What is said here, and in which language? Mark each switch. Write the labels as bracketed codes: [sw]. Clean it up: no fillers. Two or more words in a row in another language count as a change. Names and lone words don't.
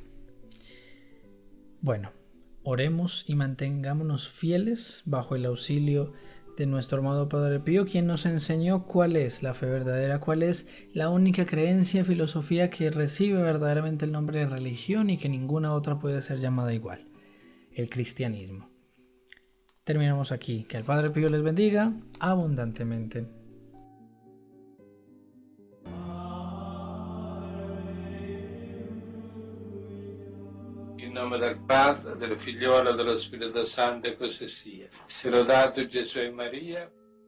[es] Bueno, oremos y mantengámonos fieles bajo el auxilio de nuestro amado Padre Pío, quien nos enseñó cuál es la fe verdadera, cuál es la única creencia y filosofía que recibe verdaderamente el nombre de religión y que ninguna otra puede ser llamada igual: el cristianismo. Terminamos aquí. Que el Padre Pío les bendiga abundantemente. [it] In nome del Padre, del Figliolo e dello Spirito Santo, e così sia. Sia lodato Gesù e Maria.